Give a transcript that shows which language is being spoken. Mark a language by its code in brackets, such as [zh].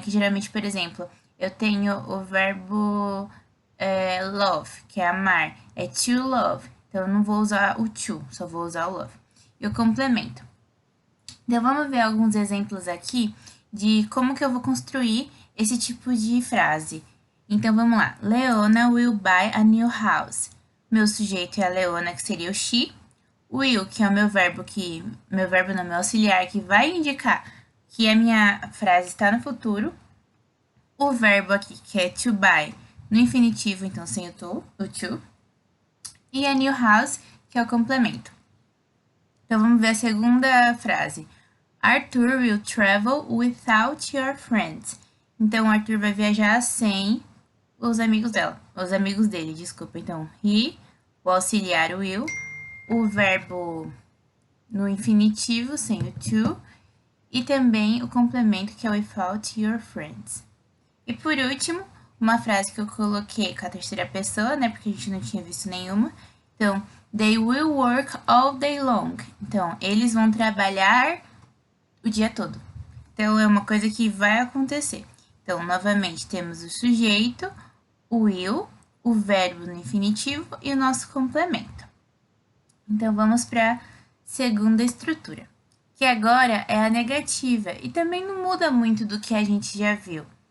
[pt] Que geralmente, por exemplo, eu tenho o verbo love, que é amar, é to love. Então, eu não vou usar o to, só vou usar o love. E o complemento. Então, vamos ver alguns exemplos aqui de como que eu vou construir esse tipo de frase. Então, vamos lá. [en] Leona will buy a new house. [pt] Meu sujeito é a Leona, que seria o she. Will, que é o meu verbo não, meu auxiliar, que vai indicar que a minha frase está no futuro. O verbo aqui, que é to buy, no infinitivo, então sem o to. E a new house, que é o complemento. Então vamos ver a segunda frase. [en] Arthur will travel without your friends. [pt] Então Arthur vai viajar sem os amigos dele, desculpa. Então he, o auxiliar will, o verbo no infinitivo sem o to e também o complemento que é [en] without your friends. [pt] E por último, uma frase que eu coloquei com a terceira pessoa, né? Porque a gente não tinha visto nenhuma. [en] Então, they will work all day long. [pt] Então, eles vão trabalhar o dia todo. Então, é uma coisa que vai acontecer. Então, novamente, temos o sujeito, o will, o verbo no infinitivo e o nosso complemento. Então, vamos para a segunda estrutura, que agora é a negativa e também não muda muito do que a gente já viu.